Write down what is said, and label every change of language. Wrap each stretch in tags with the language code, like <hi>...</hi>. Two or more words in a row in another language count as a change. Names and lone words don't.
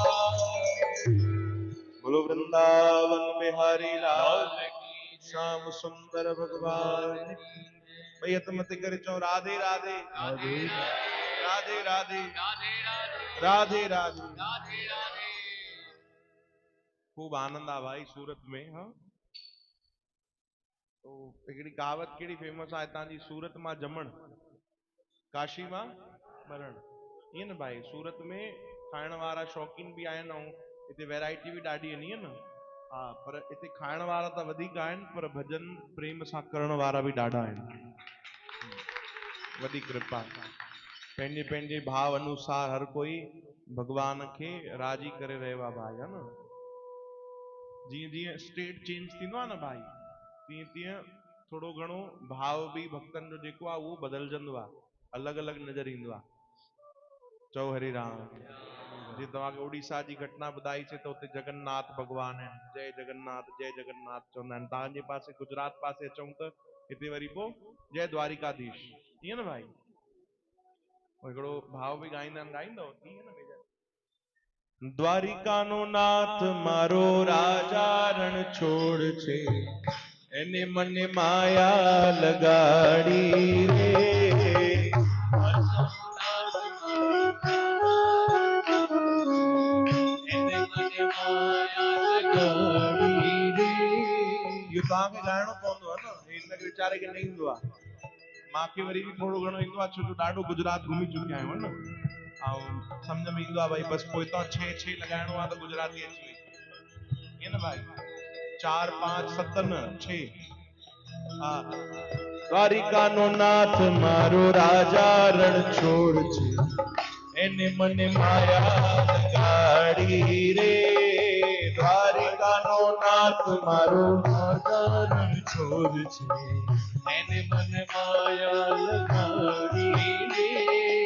<hi>बोलो वृंदावन बिहारी लाल की, श्याम सुंदर भगवान की। भैया तुम मत कर चो राधे राधे राधे राधे राधे राधे। खूब आनंद आ भाई सूरत में।</hi> <sd>हाँ तो हिकिड़ी कहावत कहिड़ी फेमस आहे हितां जी, सूरत मां जमण काशी मां मरण। ईअं न भाई, सूरत में खाइण वारा शौक़ीन बि आहिनि ऐं हिते वैरायटी बि ॾाढी आहिनि, ईअं न। हा पर हिते खाइण वारा त वधीक आहिनि, पर भॼन प्रेम सां करण वारा बि ॾाढा आहिनि। वॾी कृपा, पंहिंजे पंहिंजे भाव अनुसार हर कोई भगवान खे राजी करे रहियो आहे भाई, है न। जीअं जीअं स्टेट चेंज थींदो आहे न भाई, तीअं तीअं थोरो घणो भाव बि भक्तनि जो जेको आहे उहो बदिलजंदो आहे, अलॻि अलॻि नज़र ईंदो आहे। चओ हरे राम। जी तव्हांखे उड़ीसा जी घटना ॿुधाईसीं त हुते जगन्नाथ भॻवान आहिनि, जय जगन्नाथ चवंदा आहिनि। तव्हांजे पासे गुजरात पासे अचूं त हिते वरी पोइ जय द्वारिकाधीश, ईअं न भाई। हिकिड़ो भाव बि ॻाईंदा आहिनि, ॻाईंदव ईअं न भेजा।</sd> <gu>દ્વારિકા નો નાથ મારો રાજા રણ છોડ છે, એને મને માયા લગાડી રે।</gu> <sd>इहो तव्हांखे ॻाइणो पवंदो आहे न, हिन वीचारे खे न ईंदो आहे। मूंखे वरी बि थोरो घणो ईंदो आहे, छो जो ॾाढो गुजरात घुमी चुकिया आहियूं न, ऐं सम्झ में ईंदो आहे भाई। बसि पोइ हितां छे छे लॻाइणो आहे त गुजराती अची वई, ईअं न भाई। 4 5 7 न 6।</sd> <gu>હા દ્વારિકા નો નાથ મારો રાજા રણ છોડ છે, એને મને માયા લગાડી રે। દ્વારિકા નો નાથ મારો રાજા રણ છોડ છે, એને મને માયા લગાડી રે।</gu>